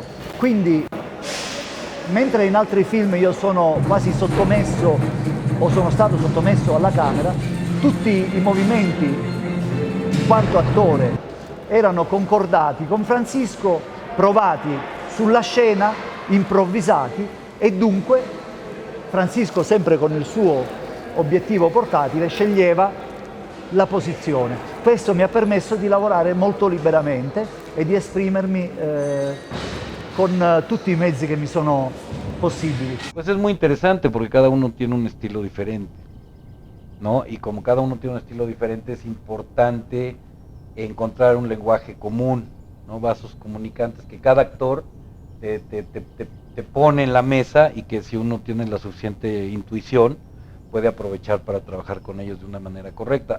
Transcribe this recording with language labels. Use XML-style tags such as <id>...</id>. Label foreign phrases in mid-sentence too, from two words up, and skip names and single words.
<it>Quindi mentre in altri film io sono quasi sottomesso o sono stato sottomesso alla camera, tutti i movimenti in quanto attore erano concordati con Francisco, provati sulla scena, improvvisati e dunque Francisco, sempre con il suo obiettivo portatile, sceglieva la posizione. Questo mi ha permesso di lavorare molto liberamente e di esprimermi con tutti i mezzi che mi sono possibili.</it> <es>Pues es muy interesante porque cada uno tiene un estilo diferente, ¿no? Y como cada uno tiene un estilo diferente, es importante encontrar un lenguaje común, ¿no? Vasos comunicantes que cada actor te pone en la mesa y que si uno tiene la suficiente intuición puede aprovechar para trabajar con ellos de una manera correcta.</es>